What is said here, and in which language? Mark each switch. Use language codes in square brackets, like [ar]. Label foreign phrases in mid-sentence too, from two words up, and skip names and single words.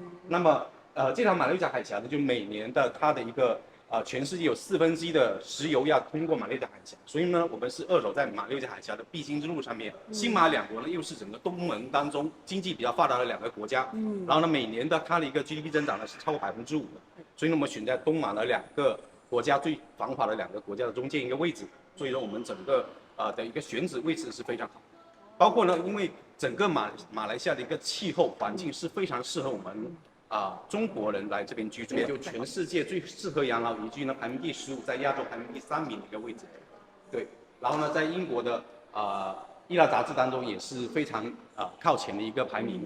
[zh] 那麼這條馬六甲海峽呢，就每年的它的一個全世界有1/4的石油要通過馬六甲海峽，所以呢，我們是扼守在馬六甲海峽的必經之路上面。新馬兩國呢，又是整個東盟當中經濟比較發達的兩個國家。然後呢，每年的它的一個 GDP 增長呢是超過5%的，所以呢，我們選在東馬的兩個國家最繁華的兩個國家的中間一個位置，所以呢，我們整個的一個選址位置是非常好。包括呢，因為整个马来西亚的一个气候环境是非常适合我们中国人来这边居住，就全世界最适合养老宜居呢，排名第15，在亚洲排名第3名的一个位置。对，然后呢，在英国的医疗杂志当中也是非常靠前的一个排名。